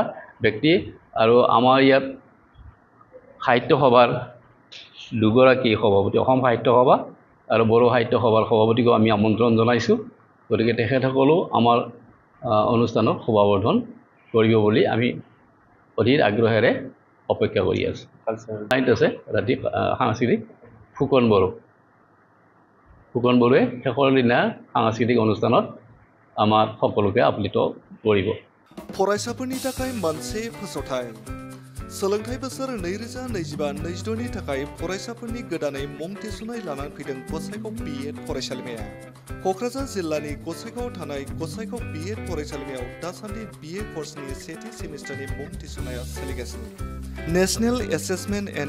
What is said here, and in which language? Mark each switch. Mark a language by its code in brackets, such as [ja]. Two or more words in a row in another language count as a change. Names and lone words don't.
[as] ব্যক্তি আৰু আমাৰ ইয়াত সাহিত্য সভাৰ দুগৰাকী সভাপতি অসম সাহিত্য সভা আৰু বড়ো সাহিত্য সভাৰ সভাপতিকো আমি আমন্ত্ৰণ জনাইছোঁ গতিকে তেখেতসকলেও আমাৰ অনুষ্ঠানত সভাবৰ্ধন কৰিব বুলি আমি অধীৰ আগ্ৰহেৰে অপেক্ষা কৰি আছোঁ আছে ৰাতি সাংস্কৃতিক ফুকন বড়োৱে শেষৰ দিনা সাংস্কৃতিক অনুষ্ঠানত আমাৰ সকলোকে আপ্লুত কৰিব [brx] फरायसाफोरनि थाखाय मोनसे फोसावथाय सोलोंथाइ बोसोर 2025-26 नि थाखाय फरायसाफोरनि गोदानै मुं थिसननाय लानानै फैदों गसाइगाव BEd फरायसालिमाया क'क्राझार जिल्लानि गसाइगावआव थानाय गसाइगाव BEd फरायसालिमायाव दासान्दि BA कर्सनि सेथि सेमिस्टारनि मुं थिसननाया सोलिगासिनो नेशनेल एसेसमेन्ट एन्ड